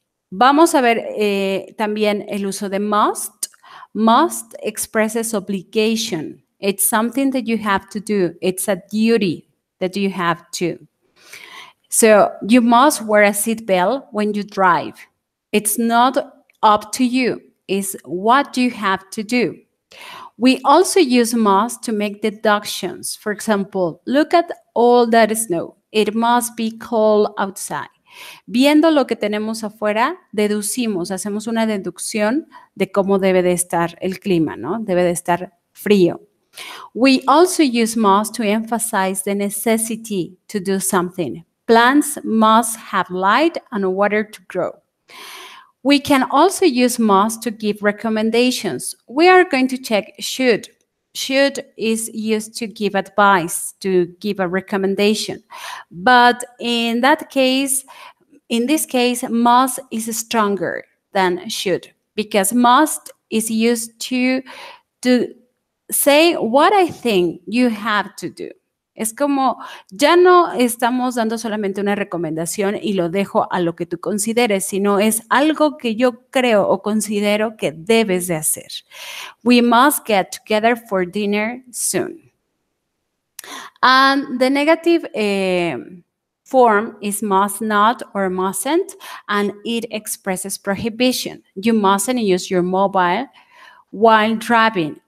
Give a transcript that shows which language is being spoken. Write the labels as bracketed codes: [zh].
[es] Vamos a ver también el uso de must. [en] Must expresses obligation. It's something that you have to do. It's a duty that you have to. So you must wear a seatbelt when you drive. It's not up to you. It's what you have to do. We also use must to make deductions. For example, look at all that snow. It must be cold outside. [es] Viendo lo que tenemos afuera, deducimos, hacemos una deducción de cómo debe de estar el clima, ¿no? Debe de estar frío. [en] We also use must to emphasize the necessity to do something. Plants must have light and water to grow. We can also use must to give recommendations. We are going to check should. Should is used to give advice, to give a recommendation. But in this case, must is stronger than should because must is used to say what I think you have to do. [es] Es como, ya no estamos dando solamente una recomendación y lo dejo a lo que tú consideres, sino es algo que yo creo o considero que debes de hacer. [en] We must get together for dinner soon. And the negative form is must not or mustn't, and it expresses prohibition. You mustn't use your mobile while driving.